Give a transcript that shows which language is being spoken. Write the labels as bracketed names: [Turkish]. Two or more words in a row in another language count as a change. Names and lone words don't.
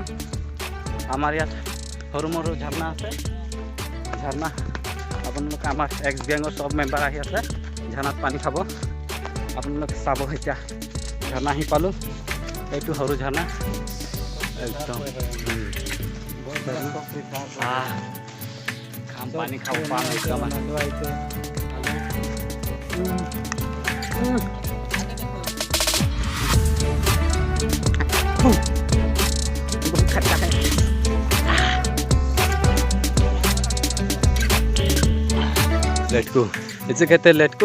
[Assamese] আমাৰ ইয়াত সৰু মৰু ঝাৰণা আছে, আপোনালোকে আমাৰ এক্স গেঙৰ চব মেম্বাৰ আহি আছে ঝাৰণাত পানী খাব। আপোনালোকে চাব, এতিয়া ঝাৰণা আহি পালোঁ। এইটো সৰু ঝাৰণা একদম খাম, পানী খাব পাম একদম। [Hindi] बहुत खट्टा है। लेटकू, इसे कहते हैं लेटकू।